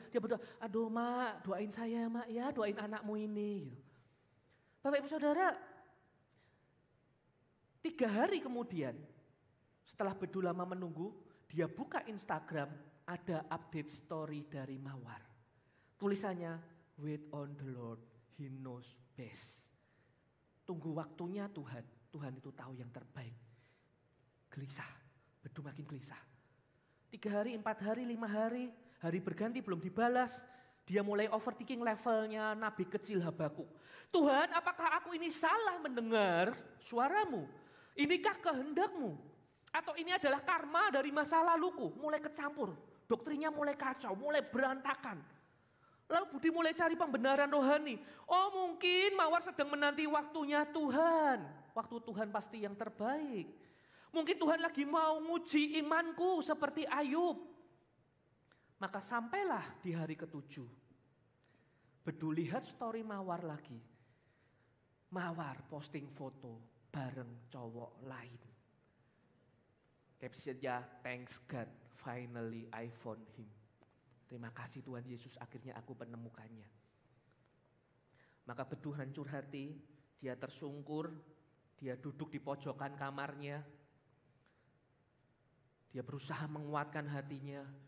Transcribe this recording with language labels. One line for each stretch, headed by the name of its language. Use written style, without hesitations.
Indonesian: Dia berdoa, aduh mak doain saya mak ya, doain anakmu ini. Gitu. Bapak Ibu Saudara, 3 hari kemudian setelah Bedu lama menunggu, dia buka Instagram, ada update story dari Mawar. Tulisannya,
English: wait on the Lord, He knows best.
Indonesian: Tunggu waktunya Tuhan, Tuhan itu tahu yang terbaik. Gelisah, Bedu makin gelisah. 3 hari, 4 hari, 5 hari, hari berganti belum dibalas. Dia mulai overthinking levelnya nabi kecil Habakuk. Tuhan, apakah aku ini salah mendengar suaramu? Inikah kehendakmu? Atau ini adalah karma dari masa laluku? Mulai kecampur, doktrinnya mulai kacau, mulai berantakan. Lalu Budi mulai cari pembenaran rohani. Oh mungkin Mawar sedang menanti waktunya Tuhan. Waktu Tuhan pasti yang terbaik. Mungkin Tuhan lagi mau nguji imanku seperti Ayub. Maka sampailah di hari ke-7. Bedu lihat story Mawar lagi. Mawar posting foto bareng cowok lain. Captionnya,
English: thanks God, finally I found him.
Indonesian: Terima kasih Tuhan Yesus, akhirnya aku menemukannya. Maka Bedu hancur hati, dia tersungkur, dia duduk di pojokan kamarnya. Dia berusaha menguatkan hatinya.